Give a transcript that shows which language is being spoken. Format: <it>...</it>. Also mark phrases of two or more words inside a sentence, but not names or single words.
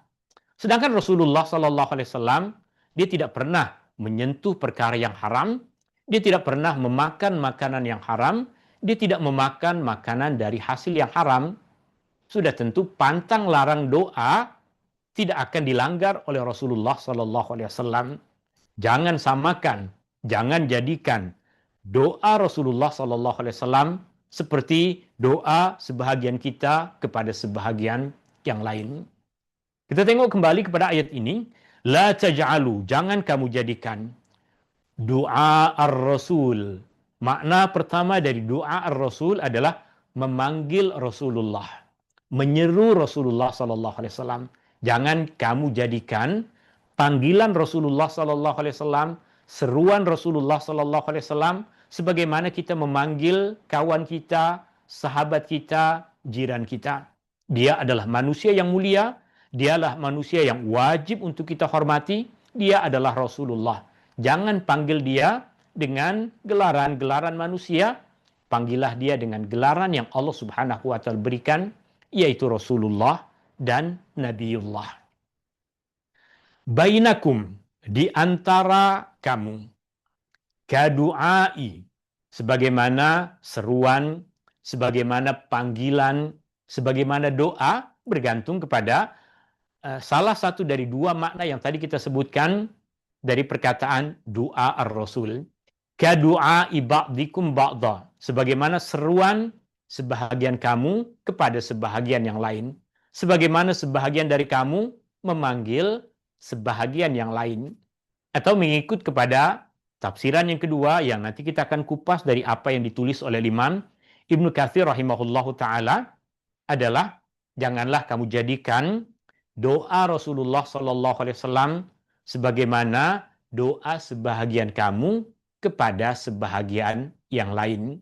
<ms>Sedangkan Rasulullah</ms> <ar>صلى الله عليه وسلم</ar> <ms>dia tidak pernah menyentuh perkara yang haram, dia tidak pernah memakan makanan yang haram. Dia tidak memakan makanan dari hasil yang haram. Sudah tentu pantang larang doa tidak akan dilanggar oleh Rasulullah</ms> <ar>صلى الله عليه وسلم.</ar> <ms>Jangan samakan, jangan jadikan doa Rasulullah</ms> <ar>صلى الله عليه وسلم</ar> <ms>seperti doa sebahagian kita kepada sebahagian yang lain. Kita tengok kembali kepada ayat ini.</ms> <ar>لا تجعلوا,</ar> <ms>jangan kamu jadikan doa ar-Rasul. Makna pertama dari doa ar-Rasul adalah memanggil Rasulullah, menyeru Rasulullah</ms> <ar>صلى الله عليه وسلم.</ar> <ms>Jangan kamu jadikan panggilan Rasulullah</ms> <ar>صلى الله عليه وسلم,</ar> <ms>seruan Rasulullah</ms> <ar>صلى الله عليه وسلم</ar> <ms>sebagaimana kita memanggil kawan kita, sahabat kita, jiran kita. Dia adalah manusia yang mulia, dialah manusia yang wajib untuk kita hormati, dia adalah Rasulullah. Jangan panggil dia dengan gelaran-gelaran manusia, panggillah dia dengan gelaran yang Allah</ms> <ar>سبحانه وتعالى</ar> <ms>berikan, yaitu Rasulullah dan Nabiullah. Bainakum, di antara kamu, kadu'ai, sebagaimana seruan, sebagaimana panggilan, sebagaimana doa, bergantung kepada salah satu dari dua makna yang tadi kita sebutkan dari perkataan doa ar-Rasul.</ms> <ar>كدعاء بعضكم بعضا,</ar> <ms>sebagaimana seruan sebahagian kamu kepada sebahagian yang lain, sebagaimana sebahagian dari kamu memanggil sebahagian yang lain, atau mengikut kepada tafsiran yang kedua yang nanti kita akan kupas dari apa yang ditulis oleh Imam Ibnu Katsir</ms> <ar>رحمه الله تعالى</ar> <ms>adalah janganlah kamu jadikan doa Rasulullah</ms> <ar>صلى الله عليه وسلم</ar> <ms>sebagaimana doa sebahagian kamu kepada sebahagian yang lain.</ms>